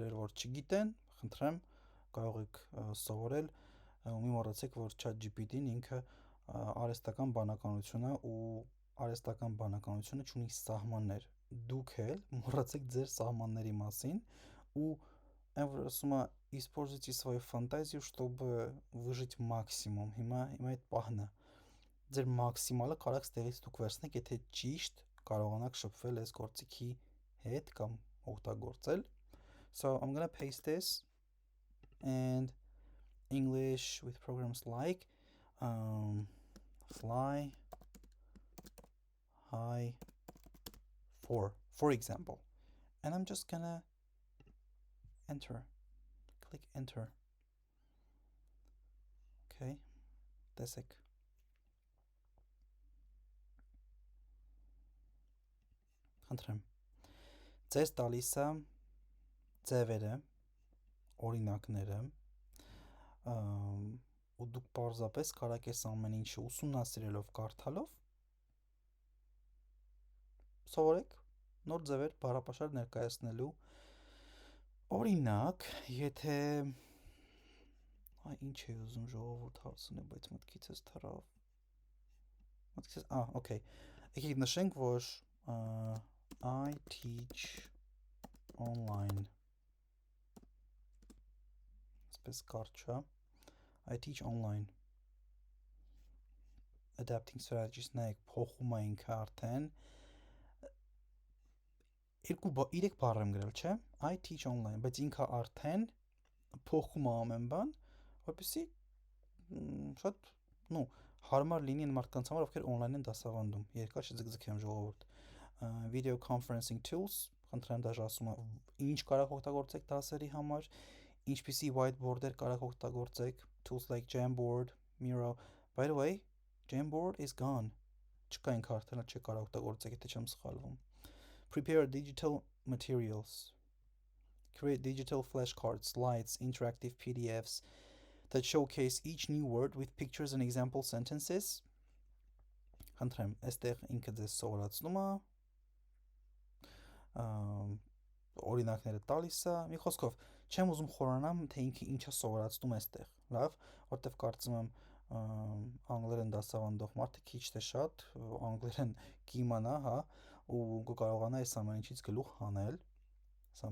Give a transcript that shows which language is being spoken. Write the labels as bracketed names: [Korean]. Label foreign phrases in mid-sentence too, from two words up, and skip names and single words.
[Armenian] որ չգիտեն, խնդրեմ, կարող եք սովորել, մի մոռացեք, որ ChatGPT-ն ինքը արհեստական բանականություն է ու արհեստական բանականությունը ունի սահմաններ։ Դուք էլ մոռացեք ձեր սահմանների մասին ու այն որ ասում է [Russian] используйте свою фантазию, чтобы выжить максимум։ [Armenian] Հիմա այդ պահն է։ Ձեր մաքսիմալը կարող եք ստեղից դուք վերցնեք, եթե ճիշտ կարողանաք շփվել այս գործիքի հետ կամ օգտագործել։ [English] So I'm gonna paste this and English with programs like fly high for example, and I'm just gonna click enter. [Armenian] Okay, տեսեք։ Խնդրեմ։ Ձեզ տալիս է ձևերը, օրինակները, ու դուք պարզապես կարող եք ամեն ինչը ուսումնասիրելով, կարդալով սովորեք նոր ձևեր բառապաշար ներկայացնելու։ Օրինակ, եթե ինչ է ուզում ժողովուրդ հարցնի, բայց մտքիցս թռավ։ Okay։ Եկեք նշենք, որ [English] I teach online. [Armenian] Այսպես կարճ է։ [English] I teach online. Adapting strategies [Armenian] նայեք, փոխում է ինքը արդեն։ 3 բառ եմ գրել, չէ՞։ [English] I teach online, [Armenian] բայց ինքը արդեն փոխում է ամեն բան, որպեսզի շատ հարմար լինի այն մարդկանց համար, ովքեր on-line են դասավանդում։ Երկար չձգձգեմ ժողովուրդ։ [English] Video conferencing tools, [Armenian] խնդրեմ դաժե ասում է ինչ կարող օգտագործեք դասերի համար, ինչպիսի whiteboard-եր կարող օգտագործեք, [English] tools like Jamboard, Miro. By the way, Jamboard is gone. [Armenian] Չկա ինքը արդեն չեք կարող օգտագործեք, եթե չեմ սխալվում։ [English] Prepare digital materials. Create digital flashcards, slides, interactive PDFs that showcase each new word with pictures and example sentences. [Armenian] Խնդրեմ, այստեղ ինքը ձեզ սովորացնում է, օրինակները տալիս է, մի խոսքով, չեմ ուզում խորանամ, թե ինքը ինչա սովորացնում այստեղ, լավ, որտեվ կարծում եմ անգլերեն դասավանդող մարդը քիչ թե շատ անգլերեն կիմանա, հա, ու կարողանա այս ամեն ինչից գլուխ հանել, սա